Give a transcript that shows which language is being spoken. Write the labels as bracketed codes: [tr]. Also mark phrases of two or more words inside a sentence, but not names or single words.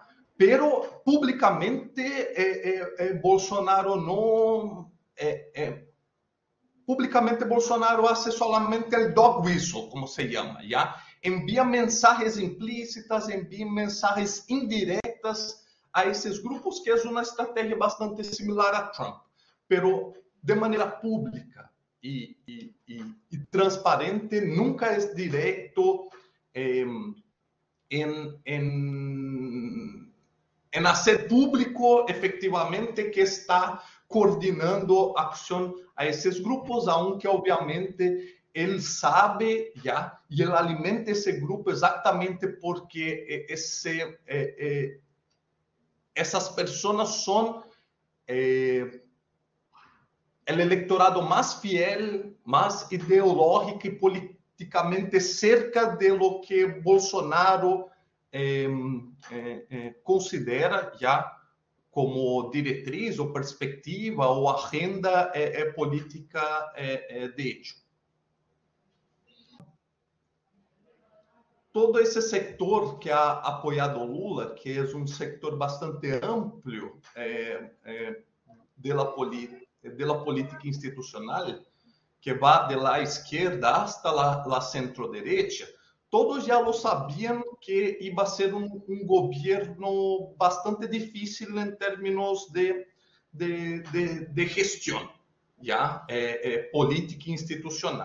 [es] Pero públicamente Bolsonaro públicamente Bolsonaro hace solamente el [en] dog whistle, [es] como se llama, ¿ya? Envía mensajes implícitas, envía mensajes indirectas [pt] a esses grupos, que é uma estratégia bastante similar a Trump, pero de maneira pública e transparente, nunca é direto em [es] hacer público efectivamente [pt] que está coordenando a ação a esses grupos, [es] aunque obviamente [pt] ele sabe já e ele alimenta esse grupo exatamente porque essas pessoas são o eleitorado mais fiel, mais ideológico e politicamente [es] cerca de lo que [pt] Bolsonaro considera já como diretriz ou perspectiva ou agenda política [es] de hecho. [pt] Todo esse sector que ha apoiado Lula, que é um sector bastante amplo da política institucional, que vai da esquerda hasta a centro-direita, todos já lo sabiam que ia ser um governo bastante difícil em termos de gestão, já política institucional.